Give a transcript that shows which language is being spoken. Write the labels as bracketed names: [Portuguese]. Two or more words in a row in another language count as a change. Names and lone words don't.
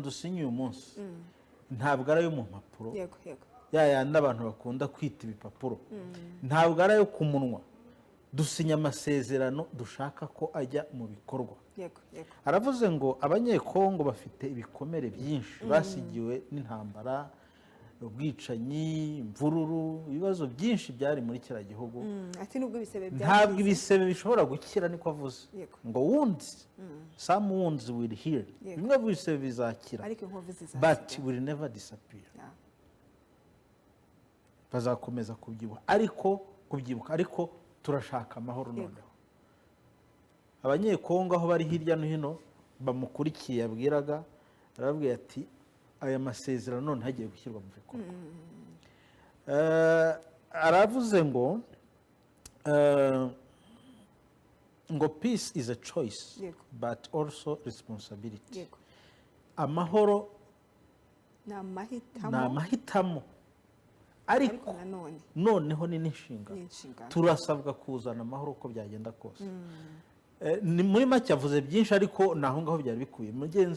[Kinyarwanda] dusinye uyu munsi ntabwo ari ayo mu mpapuro yayandi abantu bakunda kwita ibipapuro ntabwo ari ayo ku munwa dusinya amasezerano dushaka ko ajya mu bikorwa aravuze ngo abanyekongo bafite ibikomere byinshi basigiwe n'intambara ubwicanyi imvururu ibibazo byinshi byari muri kiriya gihugu ati nubwo ibisebe ntabwo ibisebe bishobora gukira niko avuze ngo [English] wounds some wounds will heal [Kinyarwanda] bimwe bisebe bizakira [English] but will never disappear [Kinyarwanda] bazakomeza kubyibuka ariko turashaka amahoro noneho abanyekongo aho bari hirya no hino bamukurikiye yabwiraga arababwira ati aya masezerano none hagiye gushyirwa mu bikorwa aravuze ngo [English] peace is a choice but also responsibility [Kinyarwanda] amahoro ni amahitamo ariko noneho ni n'inshingano turasabwa kuzana amahoro uko byagenda kose ni muri make avuze byinshi ariko naho ngaho byari bikuye mugenzi